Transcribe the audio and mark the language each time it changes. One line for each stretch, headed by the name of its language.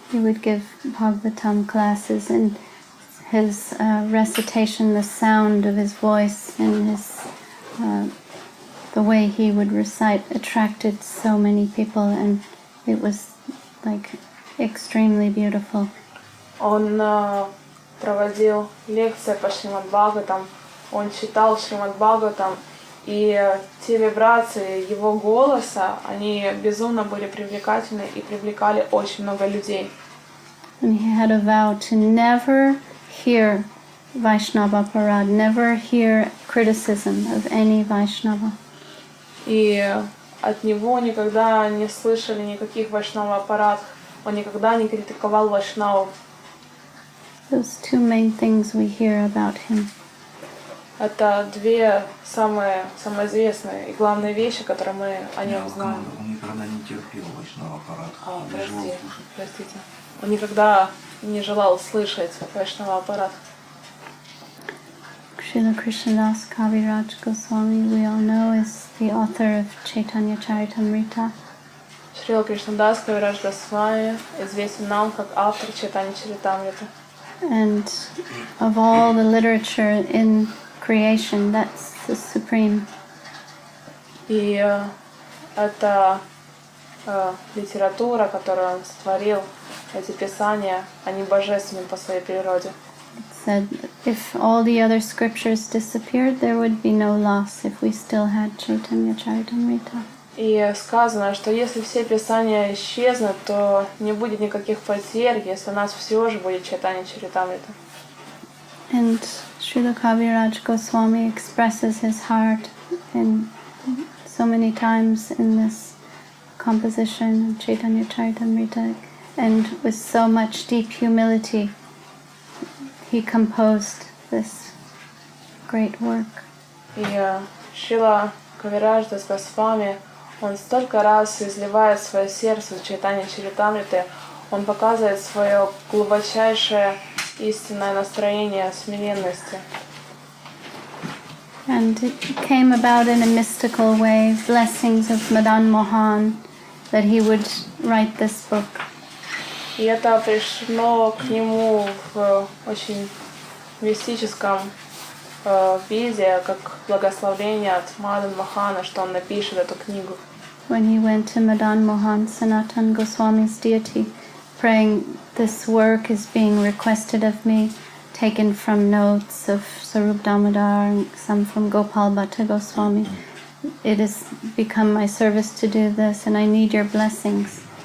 English: He would give Bhagavatam classes, and his recitation, the sound of his voice and his the way he would recite attracted so many people, and it was like extremely beautiful.
Russian: Он проводил лекции по Шримад Бхагаватам, он читал Шримад Бхагаватам, и те вибрации его голоса, они безумно были привлекательны и привлекали очень много людей.
English: And he had a vow to never hear Vaishnava Parad, never hear criticism of any Vaishnava.
Russian: И от него никогда не слышали никаких вайшнава аппаратов, он никогда не критиковал вайшнавов.
English: Those 2 main things we hear about him.
Russian: Это 2 самые известные и главные вещи, которые мы о нем знаем. Он никогда не терпел вайшнава аппарат. Простите. Он никогда не желал слышать вайшнава аппарат.
English: Srila Krishnadas Kaviraj Goswami, we all know, is the author of Chaitanya Charitamrita.
Russian: Шрила Кришнадас Кавирадж Госвами известен нам как автор Чайтанья Чаритамриты.
English: And of all the literature in creation, that's the supreme.
Russian: И эта литература, которую он сотворил, эти писания, они божественны по своей природе.
English: It said if all the other scriptures disappeared, there would be no loss if we still had Chaitanya Charitamrita.
Russian: И сказано, что если все писания исчезнут, то не будет никаких потерь, если у нас все же будет Чайтанья Чаритамрита.
English: And Srila Kaviraj Goswami expresses his heart in so many times in this composition of Chaitanya Charitamrita, and with so much deep humility he composed this great work.
Russian: И Шрила Кавирадж Дас Госвами, он столько раз изливает свое сердце в Чайтанья Чаритамриты, он показывает свое глубочайшее истинное настроение смиренности.
English: And it came about in a mystical way, blessings of Madan Mohan, that he would write this book.
Russian: И это пришло к нему в очень мистическом виде, как благословение от Мадан Мохана, что он напишет эту книгу.
English: When he went to Madan Mohan, Sanatan Goswami's deity, praying, this work is being requested of me, taken from notes of Sarup Damodar and some from Gopal Bhatta Goswami. It has become my service to do this, and I need your blessings.